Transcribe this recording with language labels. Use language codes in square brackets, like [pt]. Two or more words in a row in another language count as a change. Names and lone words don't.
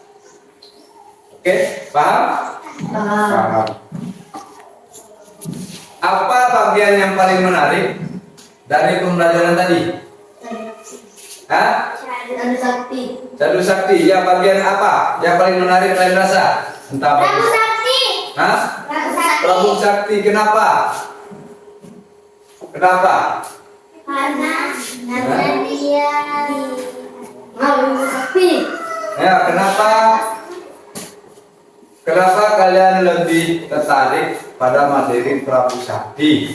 [id] Oke, paham? Paham. Apa bagian yang paling menarik dari pembelajaran tadi? Hah? Dan sakti. Jadu sakti, ya, bagian apa yang paling menarik kalian rasa? Entah apa. Prabu Sakti. Hah? Prabu Sakti. Prabu Sakti, kenapa? Kenapa? Karena dia Prabu Sakti. Ya, kenapa? Kenapa kalian lebih tertarik pada materi Prabu Sakti?